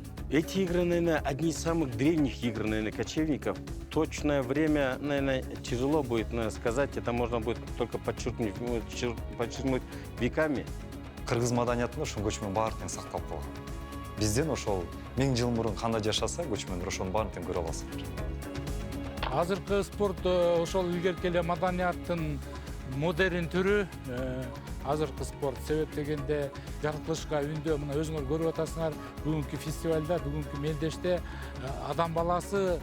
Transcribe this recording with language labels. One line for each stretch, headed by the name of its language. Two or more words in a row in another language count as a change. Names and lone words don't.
Russian: Эти игры, наверное, одни из самых древних игр, наверное, кочевников. Точное время, наверное, тяжело будет сказать. Это можно будет только подчеркнуть веками.
Kyrgyz: Кыргыз маданиятында ошол көчмөн баары тең сакталып калган. Бизден ошол 1000 жыл мурун кандай жашаса, көчмөндөр ошонун баарын тең көрө аласыздар. Азыркы спорт ошол илгерки эле маданияттын модерн түрү. Азыркы спорт себеп дегенде жаратылышка үндөө мына өзүңөр көрүп атасыңар, бүгүнкү фестивалда, бүгүнкү мелдеште адам баласы